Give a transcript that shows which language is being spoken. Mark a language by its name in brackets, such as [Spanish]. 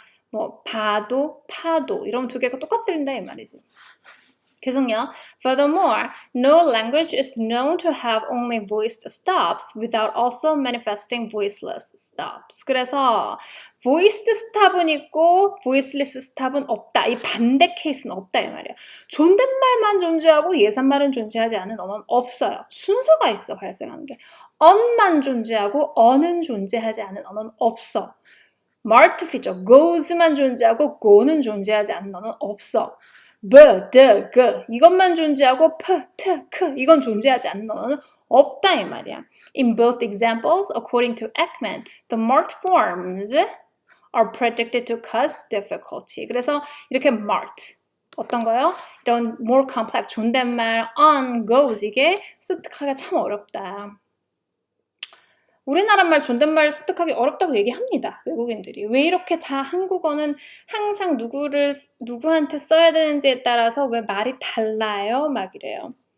[Korean] 뭐 봐도, 파도 이런 두 개가 똑같이 들린다 이 말이지. 계속요. [English] Furthermore, no language is known to have only voiced stops without also manifesting voiceless stops. [Korean] 그래서 voiced stop은 있고 voiceless stop은 없다. 이 반대 케이스는 없다 이 말이야. 존댓말만 존재하고 예산말은 존재하지 않은 언어는 없어요. 순서가 있어 발생하는 게. on만 존재하고 어는 존재하지 않은 언어는 없어. marked feature, goes만 존재하고 go는 존재하지 않는 언어는 없어. g 이것만 존재하고 이건 존재하지 않는 언어는 없다 이 말이야. [English] In both examples, according to Ekman, the marked forms are predicted to cause difficulty. [Korean] 그래서 이렇게 marked 어떤 거요? 이런 [English] more complex [Korean] 존댓말 on, goes 이게 습득하기가 참 어렵다. 우리나라 말 존댓말 습득하기 어렵다고 얘기합니다. 외국인들이. 왜 이렇게 다 한국어는 항상 누구한테 써야 되는지에 따라서 왜 말이 달라요? 막 이래요.